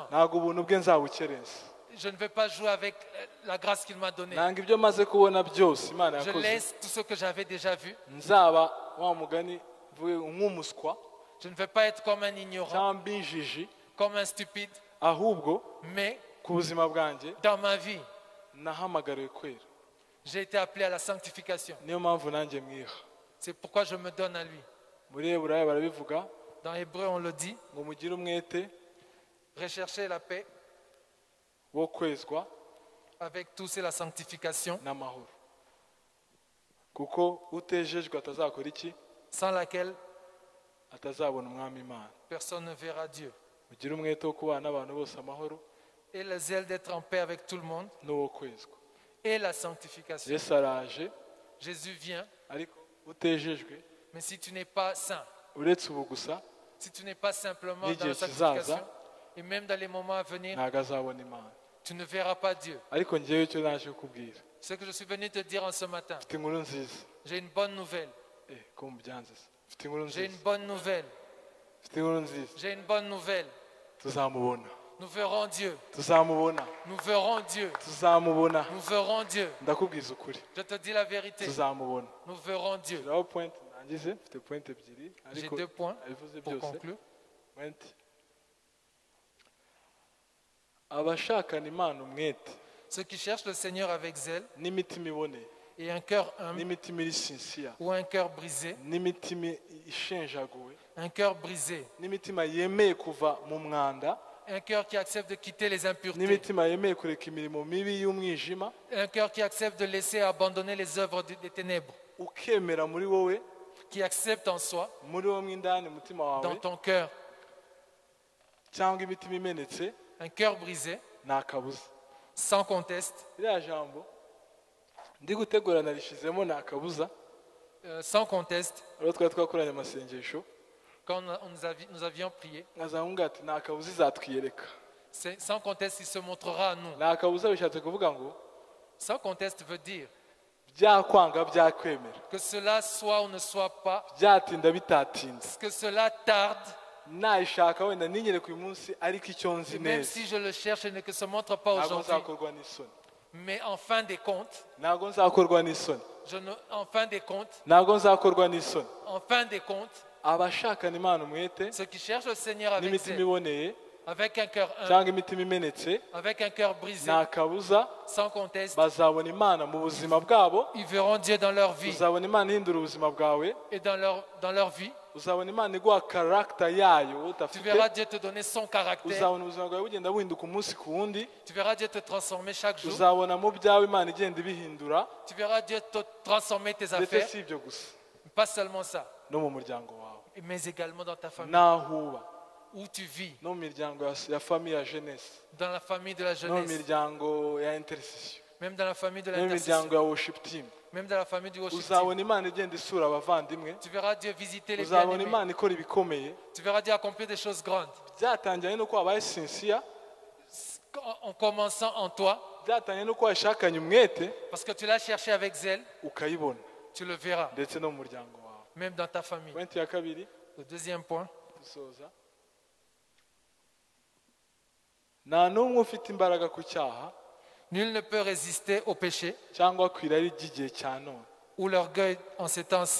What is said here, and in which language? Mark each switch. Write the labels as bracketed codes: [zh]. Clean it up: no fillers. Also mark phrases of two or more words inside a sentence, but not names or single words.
[rw] ntabwo ubuntu bwe nzabukerensa, [fr] Je ne vais pas jouer avec la grâce qu'il m'a donnée. [rw] nanga ibyo maze kubona byose Imana [fr] Je [rw] yakoze [fr] laisse tout ce que j'avais déjà vu. [rw] nzaba wa mugani mvuge nk'umuswa [fr] Je ne vais pas être comme un ignorant, [rw] cyangwa mbinjiji, [fr] comme un stupide, [rw] ahubwo [fr] mais [rw] ku buzima bwanjye [fr] dans ma vie, [rw] nahamagariwe kwera. [fr] j'ai été appelé à la sanctification. [rw] Niyo mpamvu nanjye mwiha. [fr] C'est pourquoi je me donne à lui. [rw] Muri Heburayo barabivuga [fr] Dans Hébreu, on le dit, [rw] ngo mugire umwete [fr] rechercher la paix [rw] wo kwezwa [fr] avec tous et la sanctification, [rw] n'amahoro, kuko utejejwe atazakora iki, [fr] sans laquelle [rw] atazabona umwami Imana. [fr] personne ne verra Dieu. [rw] Mugire umwete wo kubana n'abantu bose amahoro [fr] Et le zèle d'être en paix avec tout le monde [rw] n'uwo kwezwa. [fr] et la sanctification. [rw] Yesu araje, [fr] Jésus vient, [rw] ariko utejejwe, [fr] mais si tu n'es pas saint, [rw] uretse ubu gusa, [fr] si tu n'es pas simplement dans [rw] n'igihe [fr] la [rw] kizaza [fr] sanctification, et même dans les moments à venir, [rw] ntabwo azabona Imana. [fr] tu ne verras pas Dieu. [rw] Ariko njyewe icyo naje kukubwira, [fr] Ce que je suis venu te dire en ce matin, [rw] mfite inkuru nziza. [fr] j'ai une bonne nouvelle. [rw] Ko mubyanze se, mfite inkuru [fr] J'ai une [rw] nziza, [fr] bonne nouvelle. [rw] mfite inkuru nziza. [fr] J'ai une bonne nouvelle. [rw] Tuzamubona, [fr] Nous verrons Dieu. [rw] tuzamubona, [fr] Nous verrons Dieu. [rw] tuzamubona. [fr] Nous verrons Dieu. [rw] Ndakubwiza ukuri, [fr] Je te dis la vérité. [rw] tuzamubona. [fr] Nous verrons Dieu. [rw] Shyiraho point nangize, mfite point ebyiri, [fr] J'ai [rw] ariko [fr] 2 points [rw] abivuze [fr] pour [rw] byose. [fr] conclure. [rw] Point. Abashakana Imana umwete [fr] Ceux qui cherchent le Seigneur avec zèle [rw] n'imitima iboneye, [fr] et un cœur humble [rw] n'imitima iri sincere, [fr] ou un cœur brisé, [rw] n'imitima ishenjaguwe, [fr] un cœur brisé, [rw] n'imitima yemeye kuva mu mwanda, [fr] un cœur qui accepte de quitter les impuretés, [rw] n'imitima yemeye kureka imirimo mibi y'umwijima, [fr] un cœur qui accepte de laisser abandonner les œuvres des ténèbres, [rw] ukemera muri wowe, [fr] qui accepte en soi, [rw] muri wowe mo indani umutima [fr] dans [rw] wawe, [fr] ton cœur, [rw] cyangwa imitima imenetse, [fr] un cœur brisé, [rw] nta kabuza. [fr] sans conteste, [rw] Iriya jambo ndi gutegura narishizemo nta kabuza, [fr] sans conteste, [rw] rero twari twakoranye amasengesho, [fr] quand nous avions prié, [rw] nkazamubwira ati nta kabuza izatwiyereka. [fr] sans conteste, il se montrera à nous. [rw] Nta kabuza bishatse kuvuga ngo [fr] Sans conteste veut dire [rw] byakwanga byakwemera, [fr] que cela soit ou ne soit pas, [rw] byatinda bitatinze, [fr] que cela tarde, [rw] nayishaka wenda ntinyereke uyu munsi, ariko icyo nzi [fr] et même [rw] neza [fr] si je le cherche et ne se montre pas [rw] ntabwo [fr] aujourd'hui, [rw] nzakorwa n'isoni, [fr] mais en fin des comptes, [rw] ntabwo nzakorwa n'isoni, [fr] en fin des comptes, [rw] ntabwo nzakorwa n'isoni. [fr] en fin des comptes, [rw] Abashakana Imana umwete [fr] ceux qui cherchent le Seigneur avec [rw] n'imitima [fr] zèle, [rw] iboneye [fr] avec un cœur humble, [rw] cyangwa imitima imenetse [fr] avec un cœur brisé, [rw] nta kabuza [fr] sans conteste, [rw] bazabona imana mu buzima bwabo, [fr] ils verront Dieu dans leur vie [rw] uzabona imana ihindura ubuzima bwawe, [fr] et dans leur vie. [rw] uzabona imana iguha karagita yayo wowe [fr] Tu [rw] udafite, [fr] verras Dieu te donner son caractère. [rw] uzabona ubuzima bwawe bugenda buhinduka umunsi ku wundi, [fr] Tu verras Dieu te transformer chaque jour. [rw] uzabona mu byawe imana igenda ibihindura, [fr] Tu verras Dieu te transformer tes [rw] ndetse [fr] affaires. [rw] si ibyo gusa [fr] Pas seulement ça, [rw] no mu muryango wawe [fr] mais également dans ta famille, [rw] n'aho uba, [fr] où tu vis, [rw] no mu miryango ya famiye ya jeunesse, [fr] dans la famille de la [rw] no mu [fr] jeunesse, [rw] miryango ya intercession, [fr] même dans la famille de [rw] no mu miryango [fr] l'intercession, [rw] ya [en] worship team, [fr] même dans la famille du [en] worship team. [rw] uzabona imana igenda isura abavandimwe, [fr] Tu verras Dieu visiter les [rw] uzabona [fr] bien-aimés. [rw] imana ikora ibikomeye. [fr] Tu verras Dieu accomplir des choses grandes. [rw] Byatangiye nuko wabaye sinsiya, [fr] En commençant en toi, [rw] byatangiye nuko washakanye umwete [fr] parce que tu l'as cherché avec zèle, [rw] ukayibona, [fr] tu le verras, [rw] ndetse no mu muryango wawe. [fr] même dans ta famille. [rw] Pointi ya kabiri [fr] Le deuxième point, [rw] dusoza, nta n'umwe ufite imbaraga ku cyaha [fr] nul ne peut résister au péché [rw] cyangwa ku irari ry'igihe cya none. [fr] ou l'orgueil en ces temps-ci.